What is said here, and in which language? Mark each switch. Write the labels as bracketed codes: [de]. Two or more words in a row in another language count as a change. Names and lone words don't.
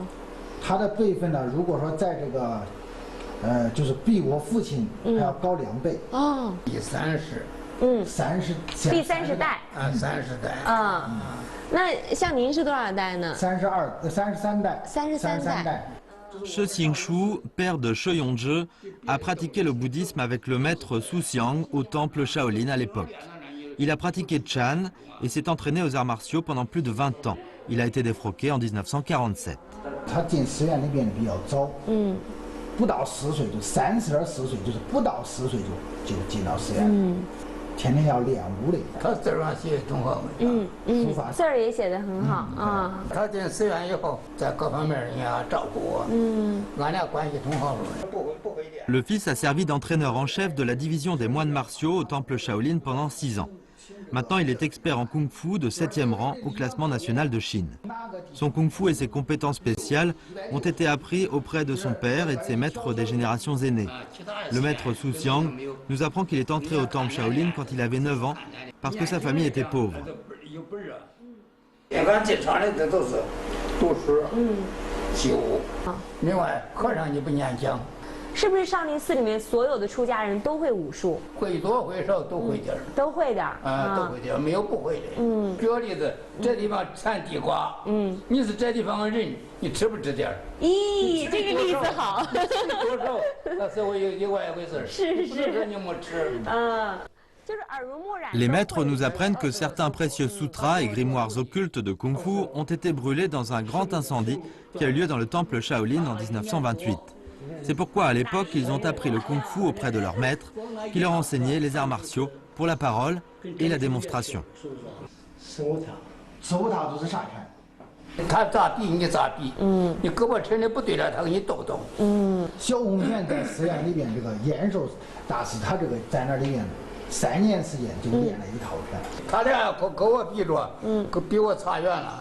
[zh] 他的辈分呢，如果说在这个。就是比我父亲还要高2倍哦，第30 代啊，30代啊。那像您是多少代呢？33代。 33代。 [fr] She Xingshu, père de She Yongzhe, a pratiqué le bouddhisme avec le maître Su Xiang au temple Shaolin à l'époque. Il a pratiqué Chan et s'est entraîné aux arts martiaux pendant plus de 20 ans. Il a été défroqué en 1947. [zh] 他进寺院那边比较早，不到10岁就30.10岁，就是不到10岁就进到寺院，天天要练武的。他字上写中华文，书法字儿也写得很好啊。他进寺院以后，在各方面人家照顾我，俺俩关系挺好的。 [fr] Le fils a servi d'entraîneur en chef de la division des moines martiaux au temple Shaolin pendant 6 ans. Maintenant, il est expert en kung-fu de 7e rang au classement national de Chine. Son kung-fu et ses compétences spéciales ont été appris auprès de son père et de ses maîtres des générations aînées. Le maître Su Xiang nous apprend qu'il est entré au temple Shaolin quand il avait 9 ans parce que sa famille était pauvre. [zh] 酒，另外和尚也不念经。是不是少林寺里面所有的出家人都会武术？会多会少都会点儿。都会的都会点儿，没有不会的。举个例子，这地方产地瓜，你是这地方的人，你吃不吃点儿？咦，这个例子好。吃多少，那是我另外一回事。是不是说你没吃。 [fr] Les maîtres nous apprennent que certains précieux sutras et grimoires occultes de Kung Fu ont été brûlés dans un grand incendie qui a eu lieu dans le temple Shaolin en 1928. C'est pourquoi à l'époque ils ont appris le Kung Fu auprès de leur maître, qui leur enseignait les arts martiaux pour la parole et la démonstration. [zh] 手套就是啥拳？他咋比你咋比，你胳膊抻的不对了，他给你抖抖。小洪拳在寺院里边，这个延寿大师他这个在那里边3年时间就练了一套拳。他俩跟我比着，比我差远了。